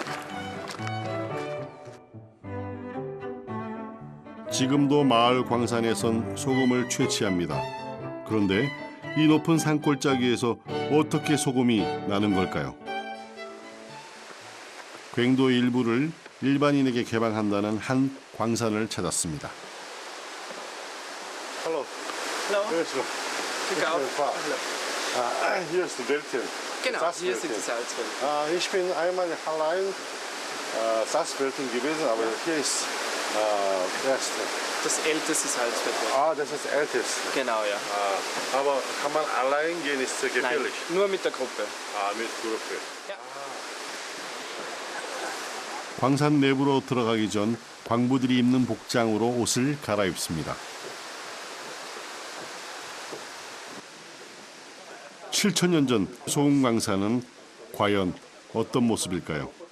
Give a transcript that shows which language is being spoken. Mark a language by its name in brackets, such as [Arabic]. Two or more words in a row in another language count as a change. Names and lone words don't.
[Korean] 지금도 마을 광산에선 소금을 채취합니다. 그런데 이 높은 산골짜기에서 어떻게 소금이 나는 걸까요? 괭도 일부를 일반인에게 개방한다는 한 광산을 찾았습니다. [German] Hallo. Hallo. Hier ist hier ist die Wäldchen. Genau, hier sind die Salzwälder. Ich bin einmal allein Salzwälden gewesen, aber hier ist erste. Das älteste Salzwälder. Das ist älteste. Genau, ja. Aber kann man allein gehen, ist sehr Nein, gefährlich. nur mit der Gruppe. Mit Gruppe. [Korean] 광산 내부로 들어가기 전 광부들이 입는 복장으로 옷을 갈아입습니다. 7,000년 전 소금 광산은 과연 어떤 모습일까요?